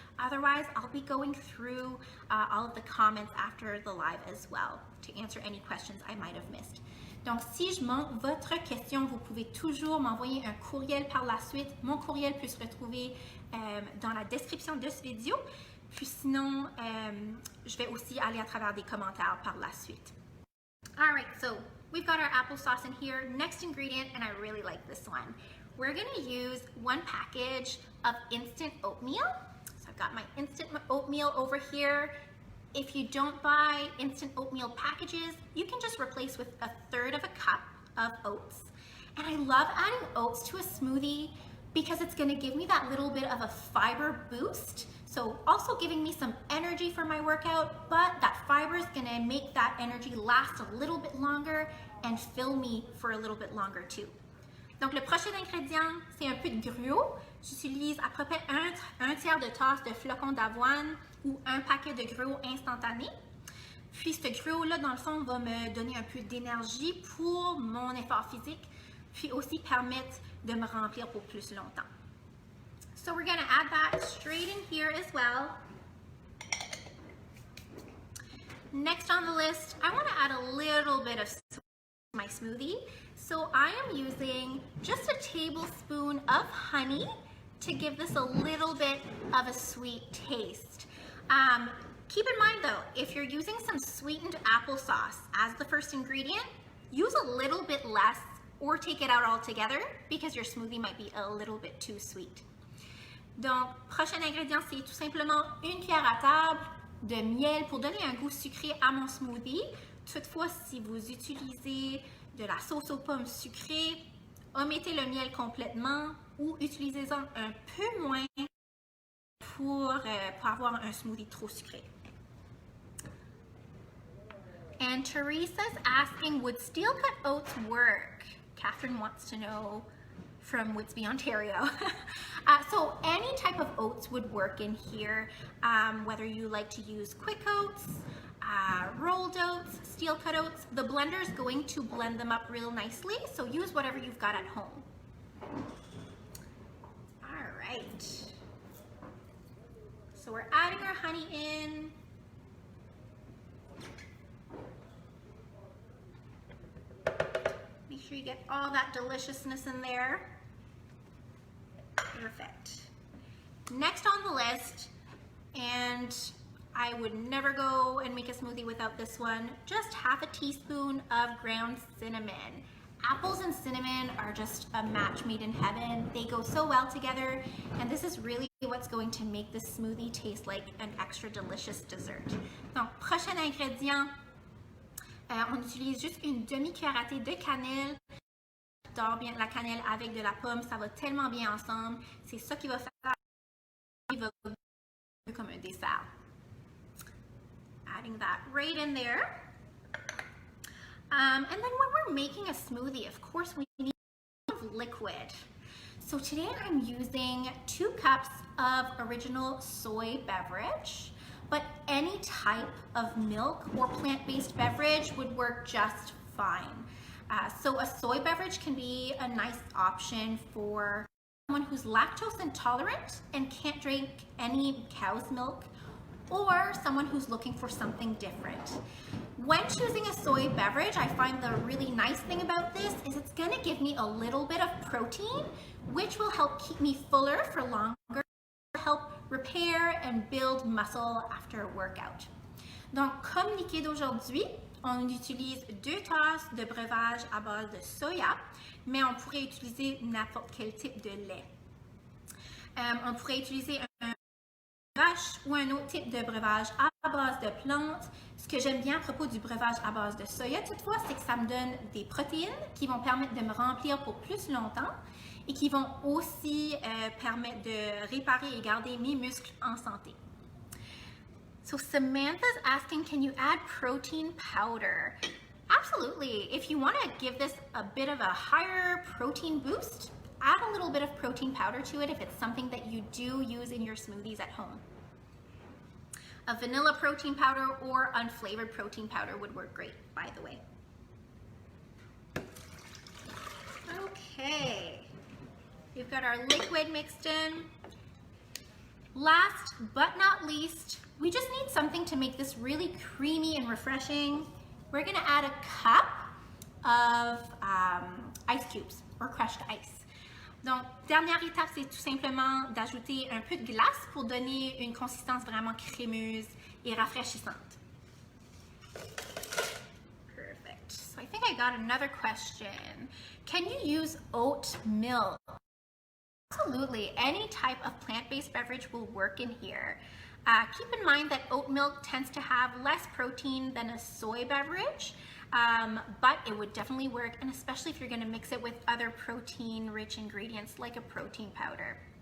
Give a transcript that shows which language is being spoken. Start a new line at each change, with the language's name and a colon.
English: Otherwise, I'll be going through all of the comments after the live as well to answer any questions I might have missed.
French: Donc, si je manque votre question, vous pouvez toujours m'envoyer un courriel par la suite. Mon courriel peut se retrouver dans la description de cette vidéo. Puis sinon, je vais aussi aller à travers des commentaires par la suite.
English: All right, so we've got our applesauce in here. Next ingredient, and I really like this one. We're gonna use 1 package of instant oatmeal. So I've got my instant oatmeal over here. If you don't buy instant oatmeal packages, you can just replace with 1/3 of a cup of oats. And I love adding oats to a smoothie because it's gonna give me that little bit of a fiber boost. So also giving me some energy for my workout, but that fiber is gonna make that energy last a little bit longer and fill me for a little bit longer too.
French: Donc le prochain ingrédient, c'est un peu de gruau. J'utilise à peu près un tiers de tasse de flocons d'avoine ou un paquet de gruau instantané. Puis ce gruau-là, dans le fond, va me donner un peu d'énergie pour mon effort physique, puis aussi permettre de me remplir pour plus longtemps.
English: So we're gonna add that straight in here as well. Next on the list, I wanna add a little bit of sweet to my smoothie. So I am using just a tablespoon of honey to give this a little bit of a sweet taste. Keep in mind though, if you're using some sweetened applesauce as the first ingredient, use a little bit less or take it out altogether because your smoothie might be a little bit too sweet.
French: Donc, prochain ingrédient, c'est tout simplement 1 cuillère à table de miel pour donner un goût sucré à mon smoothie. Toutefois, si vous utilisez de la sauce aux pommes sucrée, omettez le miel complètement ou utilisez-en un peu moins pour avoir un smoothie trop sucré.
English: And Teresa's asking, would steel cut oats work? Catherine wants to know from Whitby, Ontario. So any type of oats would work in here, whether you like to use quick oats, rolled oats, steel cut oats. The blender is going to blend them up real nicely, so use whatever you've got at home. All right. So we're adding our honey in. Make sure you get all that deliciousness in there. Perfect. Next on the list, and I would never go and make a smoothie without this one, just 1/2 teaspoon of ground cinnamon. Apples and cinnamon are just a match made in heaven. They go so well together, and this is really what's going to make this smoothie taste like an extra delicious dessert.
French: Donc, prochain ingrédient, on utilise juste une demi-cuillère à thé de cannelle. J'adore bien la cannelle avec de la pomme, ça va tellement bien ensemble. C'est ça qui va faire comme un dessert.
English: Adding that right in there. And then when we're making a smoothie, of course, we need liquid. So today I'm using 2 cups of original soy beverage, but any type of milk or plant-based beverage would work just fine. So a soy beverage can be a nice option for someone who's lactose intolerant and can't drink any cow's milk, or someone who's looking for something different. When choosing a soy beverage, I find the really nice thing about this is it's gonna give me a little bit of protein, which will help keep me fuller for longer, help repair and build muscle after a workout.
French: Donc, comme liquide aujourd'hui, on utilise 2 tasses de breuvage à base de soya, mais on pourrait utiliser n'importe quel type de lait. On pourrait utiliser un vache ou un autre type de breuvage à base de plantes. Ce que j'aime bien à propos du breuvage à base de soya, toutefois, c'est que ça me donne des protéines qui vont permettre de me remplir pour plus longtemps et qui vont aussi permettre de réparer et garder mes muscles en santé.
English: So Samantha's asking, can you add protein powder? Absolutely. If you want to give this a bit of a higher protein boost, add a little bit of protein powder to it if it's something that you do use in your smoothies at home. A vanilla protein powder or unflavored protein powder would work great, by the way. Okay, we've got our liquid mixed in. Last but not least, we just need something to make this really creamy and refreshing. We're gonna add a cup of ice cubes or crushed ice.
French: Donc, dernière étape, c'est tout simplement d'ajouter un peu de glace pour donner une consistance vraiment crémeuse et rafraîchissante.
English: Perfect. So I think I got another question. Can you use oat milk? Absolutely. Any type of plant-based beverage will work in here. Keep in mind that oat milk tends to have less protein than a soy beverage, but it would definitely work, and especially if you're going to mix it with other protein-rich ingredients like a protein powder.